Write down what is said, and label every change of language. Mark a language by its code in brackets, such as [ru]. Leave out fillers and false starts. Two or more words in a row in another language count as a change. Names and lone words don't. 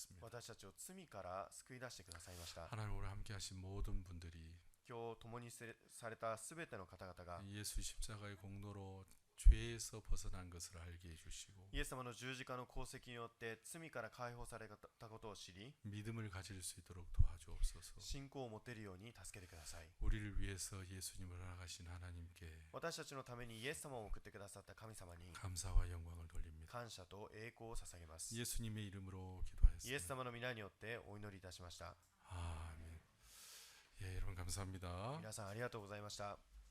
[ja] 私たちを罪から救い出してくださいました。 [ko] 하나님 오늘 함께하신 모든 분들이 [ja] 今日共にされたすべての方々が [ko] 예수 십자가의 공로로 죄에서 벗어난 것을 알게 해주시고 [ja] イエス様の十字架の功績によって罪から解放されたことを知り、 [ko] 믿음을 가질 수 있도록 도와주옵소서. [ja] 信仰を持てるように助けてください。 [ko] 우리를 위해서 예수님을 허락하신 하나님께 [ja] 私たちのためにイエス様を送ってくださった神様に [ko] 감사와 영광을 돌립니다. [ja] 感謝と栄光を捧げます。 [ko] 예수님의 이름으로 [ja] イエス [ko] 기도하였습니다. [ja] 様の皆によってお祈りいたしました。 [ko] 아멘. 예, 여러분 감사합니다. [ja] 皆さんありがとうございました。